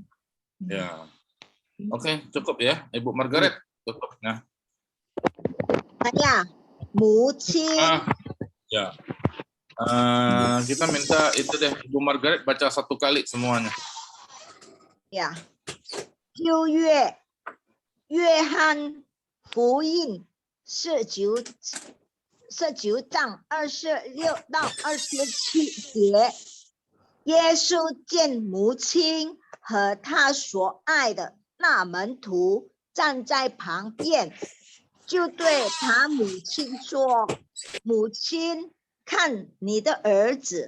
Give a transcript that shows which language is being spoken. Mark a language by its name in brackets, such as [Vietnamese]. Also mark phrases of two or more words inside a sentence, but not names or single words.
[Indonesian] Ya. Oke, cukup ya. Ibu Margaret, cukup. Nah. Tanya, Mucin. Ya. Kita minta itu deh, Ibu Margaret baca 1 kali semuanya. Ya. [Chinese] 6月约翰福音 19章26到27节，耶稣见母亲和他所爱的那门徒站在旁边，就对他母亲说：“母亲，看你的儿子。”